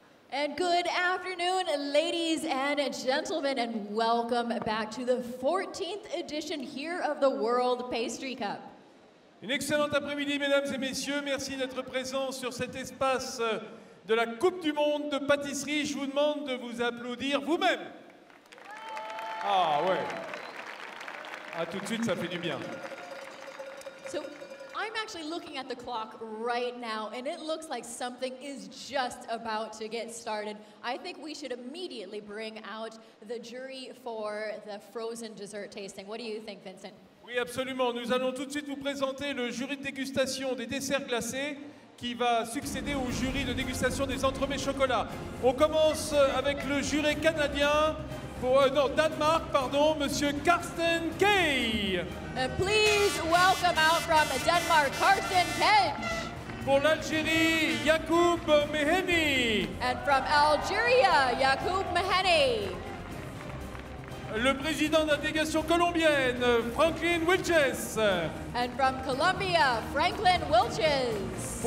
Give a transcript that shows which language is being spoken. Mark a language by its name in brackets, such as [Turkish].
[English] And good afternoon, ladies and gentlemen, and welcome back to the 14th edition here of the World Pastry Cup. [French] Une excellente après-midi, mesdames et messieurs. Merci d'être présents sur cet espace de la Coupe du Monde de Pâtisserie. Je vous demande de vous applaudir vous-même. Ah ouais. Ah, tout de suite, ça fait du bien. [English] So, I'm actually looking at the clock right now, and it looks like something is just about to get started. I think we should immediately bring out the jury for the frozen dessert tasting. What do you think, Vincent? [French] Oui, absolument. Nous allons tout de suite vous présenter le jury de dégustation des desserts glacés qui va succéder au jury de dégustation des entremets chocolat. On commence avec le jury canadien, Danemark, pardon, Monsieur Karsten Kay. [English] Please welcome out from Denmark, Karsten Kay. [French] Pour l'Algérie, Yacoub Meheni. [English] And from Algeria, Yacoub Meheni. [French] Le président de la délégation colombienne, Franklin Wilches. [English] And from Colombia, Franklin Wilches.